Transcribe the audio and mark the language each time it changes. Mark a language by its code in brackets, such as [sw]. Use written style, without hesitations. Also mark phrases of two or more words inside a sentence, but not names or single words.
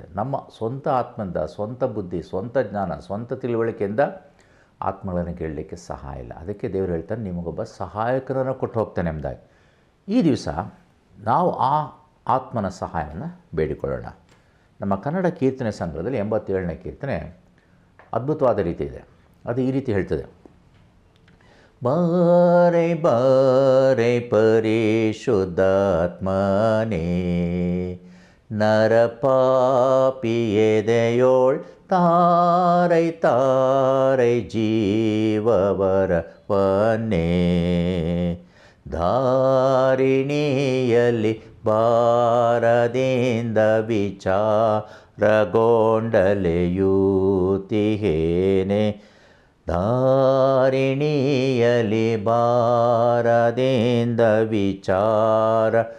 [kn] ನಮ್ಮ ಸ್ವಂತ ಆತ್ಮದಿಂದ, ಸ್ವಂತ ಬುದ್ಧಿ, ಸ್ವಂತ ಜ್ಞಾನ, ಸ್ವಂತ ತಿಳುವಳಿಕೆಯಿಂದ ಆತ್ಮಗಳನ್ನು ಕೇಳಲಿಕ್ಕೆ ಸಹಾಯ ಇಲ್ಲ. ಅದಕ್ಕೆ ದೇವರು ಹೇಳ್ತಾನೆ, ನಿಮಗೊಬ್ಬ ಸಹಾಯಕರನ್ನು ಕೊಟ್ಟು ಹೋಗ್ತಾನೆ ಎಂಬುದಾಗಿ. ಈ ದಿವಸ ನಾವು ಆ ಆತ್ಮನ ಸಹಾಯವನ್ನು ಬೇಡಿಕೊಳ್ಳೋಣ. ನಮ್ಮ ಕನ್ನಡ ಕೀರ್ತನೆ ಸಂಗ್ರಹದಲ್ಲಿ 87ನೇ ಕೀರ್ತನೆ ಅದ್ಭುತವಾದ ರೀತಿ ಇದೆ. ಅದು ಈ ರೀತಿ ಹೇಳ್ತದೆ: ಬಾರೆ ಬಾರೆ ಪರಿಶುದ್ಧಾತ್ಮನೇ, ನರಪಾಪಿಯೆದೆಯೋಳ್ ತಾರೈ ತಾರೈ ಜೀವವರವನ್ನೇ, ಧಾರಿಣಿಯಲ್ಲಿ ಬಾರದಿಂದ ವಿಚಾರಗೊಂಡಲೆಯೂತಿಹೇನೆ, ಧಾರಿಣಿಯಲಿ ಬಾರದೆಂದ ವಿಚಾರ